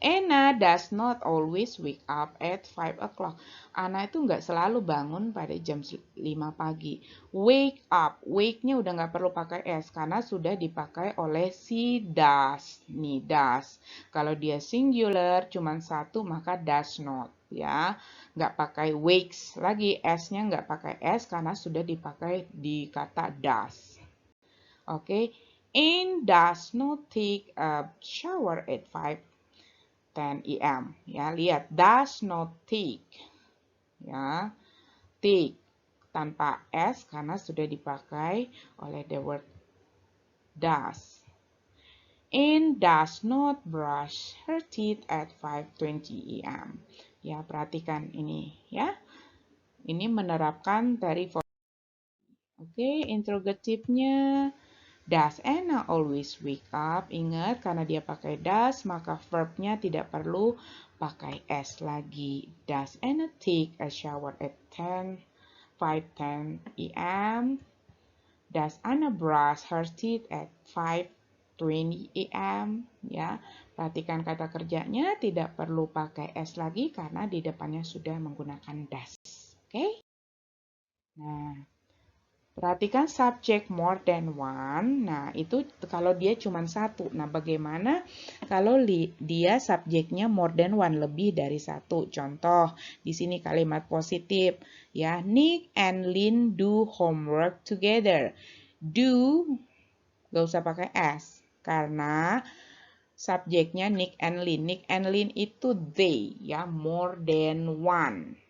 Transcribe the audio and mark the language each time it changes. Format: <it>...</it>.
<en>Anna does not always wake up at 5 o'clock.</en> <id>Anna itu nggak selalu bangun pada jam 5 pagi.</id> <en>Wake up.</en> <id>Wake-nya udah nggak perlu pakai S karena sudah dipakai oleh si does. Nih, does. Kalau dia singular cuma satu maka does not. Ya, nggak pakai wakes lagi. S-nya nggak pakai S karena sudah dipakai di kata does. Oke.</id> <en>Anne does not take a shower at 5:10 a.m.</en> <id>Ya, lihat</id> <en>does not take.</en> <id>Ya, take tanpa s karena sudah dipakai oleh</id> <en>the word does. Anne does not brush her teeth at 5:20 a.m.</en> <id>Ya, perhatikan ini ya. Ini menerapkan dari Oke, interrogatifnya.</id> <en>Does Anna always wake up?</en> <id>Ingat, karena dia pakai does, maka verbnya tidak perlu pakai s lagi.</id> <en>Does Anna take a shower at 5:10 a.m.? Does Anna brush her teeth at 5:20 a.m.?</en> <id>Ya, perhatikan kata kerjanya tidak perlu pakai s lagi karena di depannya sudah menggunakan does. Oke? Nah, perhatikan subjek</id> <en>more than one.</en> <id>Nah, itu kalau dia cuma satu. Nah, bagaimana kalau dia subjeknya</id> <en>more than one,</en> <id>lebih dari satu? Contoh, di sini kalimat positif.</id> <en>Ya, Nick and Lynn do homework together.</en> <id>Do, gak usah pakai S. Karena subjeknya Nick and Lynn. Nick and Lynn itu they, ya,</id> <en>more than one.</en>